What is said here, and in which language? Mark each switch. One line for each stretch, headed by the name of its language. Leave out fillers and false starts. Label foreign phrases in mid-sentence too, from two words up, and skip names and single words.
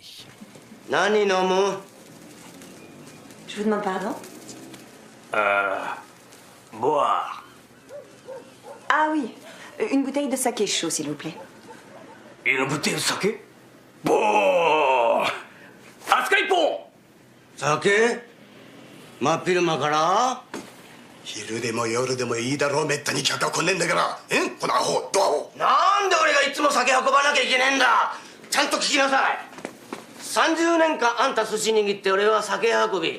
Japanese: 何飲む?
French: Je vous demande pardon? Boire. Ah oui, une bouteille de saké chaud, s'il vous plaît. Une bouteille de saké? Bon.
Japanese: あすか一本. Saké? 真っ昼間から？昼でも夜でもいいだろう。めったに客が来ねえんだから。このアホ、ドアを。なんで俺がいつも酒運ばなきゃいけねえんだ。ちゃんと聞きなさい。30年間あんた寿司握って俺は酒運び。